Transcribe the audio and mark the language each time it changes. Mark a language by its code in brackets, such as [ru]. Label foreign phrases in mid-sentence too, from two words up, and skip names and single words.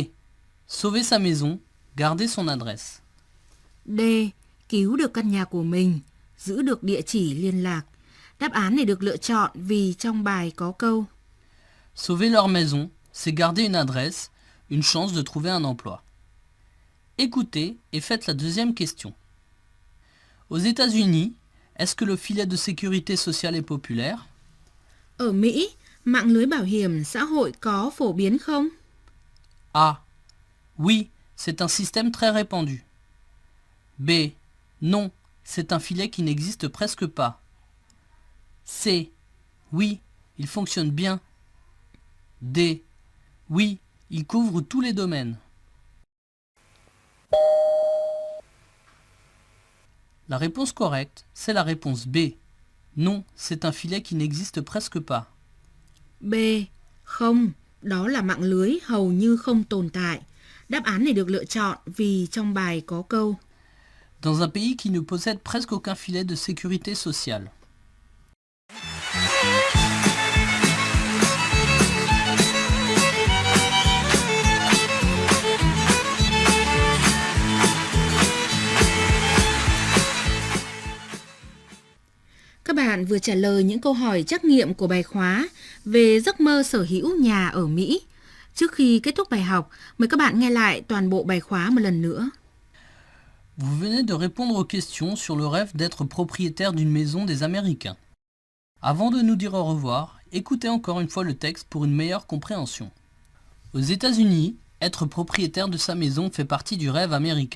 [fr] Sauver sa maison, garder son adresse. D. [vi] Cứu được căn nhà của mình, giữ được địa chỉ liên lạc. Đáp án này được lựa chọn vì trong bài có câu [fr] Sauver leur maison, c'est garder une adresse, une chance de trouver un emploi. Écoutez et faites la deuxième question. Aux États-Unis, est-ce que le filet de sécurité sociale est populaire? [vi] Ở Mỹ, mạng lưới bảo hiểm xã hội có phổ biến không? [fr] A. Oui, c'est un système très répandu. B. Non, c'est un filet qui n'existe presque pas. C. Oui, il fonctionne bien. D. Oui, il couvre tous les domaines. La réponse correcte, c'est la réponse B. Non, c'est un filet qui n'existe presque pas. B. [vi] Không, đó là mạng lưới hầu như không tồn tại. Đáp án này được lựa chọn vì trong bài có câu [fr] Dans un pays qui ne possède presque aucun filet de sécurité sociale. [vi] Các bạn vừa trả lời những câu hỏi trắc nghiệm của bài khóa về giấc mơ sở hữu nhà ở Mỹ. Trước khi kết thúc bài học, mời các bạn nghe lại toàn bộ bài khóa một lần nữa. [fr] Vous venez de répondre aux questions sur le rêve d'être propriétaire d'une maison des Américains. Avant de nous dire au revoir, écoutez encore une fois le texte pour une meilleure compréhension. Aux États-Unis, être propriétaire de sa maison fait partie du rêve américain.